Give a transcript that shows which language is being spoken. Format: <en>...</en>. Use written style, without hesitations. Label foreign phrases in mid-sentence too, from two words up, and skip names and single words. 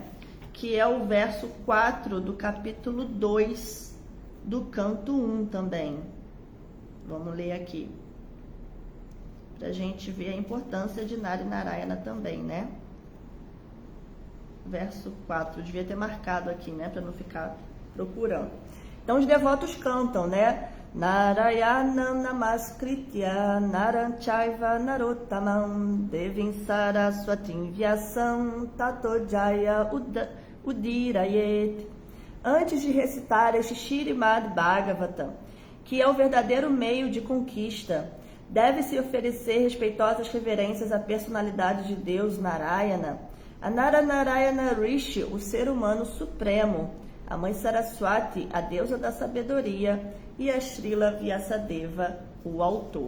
<pt>Que é o verso 4 do capítulo 2 do canto 1 também. Vamos ler aqui, para a gente ver a importância de Nara e Narayana também, né? Verso 4, devia ter marcado aqui, né? Para não ficar procurando. Então, os devotos cantam, né?</pt> <sa>नारायण नमस्कृत्य नरञ्चैव नरोत्तमम् देवीम् सरस्वतीम् व्यासम् ततो जय उदीरयेत्.</sa> <pt>Antes de recitar este Śrīmad Bhagavatam, que é o verdadeiro meio de conquista, deve-se oferecer respeitosas reverências à personalidade de Deus Narayana, a Nara Narayana Rishi, o ser humano supremo, a mãe Saraswati, a deusa da sabedoria, e a Srila Vyasadeva, o autor.</pt>